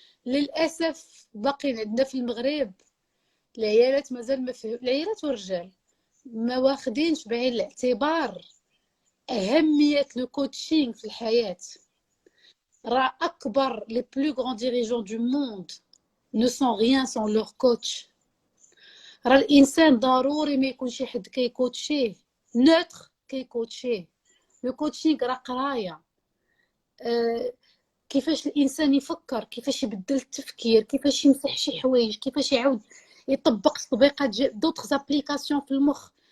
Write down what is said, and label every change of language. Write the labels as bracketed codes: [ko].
[ar] للأسف باقي عندنا في المغرب العيالات مازال ما فهم، العيالات والرجال ما واخدينش بعين الاعتبار أهمية لو كوتشينغ في الحياة. راه أكبر [fr] les plus grands dirigeants du monde ne sont rien sans leur coach. [ar] راه الإنسان ضروري ما يكون شي حد كيكوتشيه نوتر كيكوتشيه. لو كوتشينغ راه قراية، كيفاش الانسان يفكر، كيفاش يبدل التفكير، كيفاش يمسح شي حوايج، كيفاش يعاود يطبق تطبيقات دوطخ زابليكاسيون في المخ.